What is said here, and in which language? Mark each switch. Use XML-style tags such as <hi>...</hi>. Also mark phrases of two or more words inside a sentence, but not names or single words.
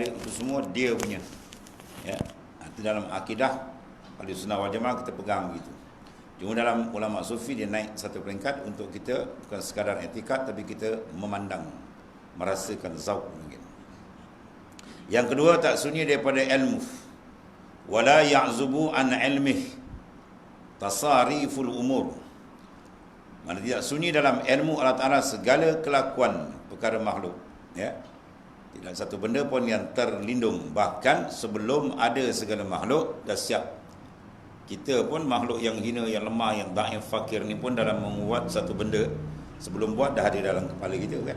<ms>Itu semua dia punya, ya. Itu dalam akidah Ahlussunnah wal Jamaah kita pegang begitu. Cuma dalam ulama sufi dia naik satu peringkat untuk kita bukan sekadar etikad, tapi kita memandang, merasakan zauq mungkin. Yang kedua, tak sunyi daripada ilmu.</ms> <ar>ولا يعزب عن علمه تصاريف الأمور,</ar> <ms>mana tidak sunyi dalam ilmu Allah Ta'ala segala kelakuan perkara makhluk, ya. Tidak satu benda pun yang terlindung. Bahkan sebelum ada segala makhluk dah siap. Kita pun makhluk yang hina, yang lemah, yang dhaif, fakir ni pun dalam membuat satu benda, sebelum buat dah ada dalam kepala kita kan.</ms>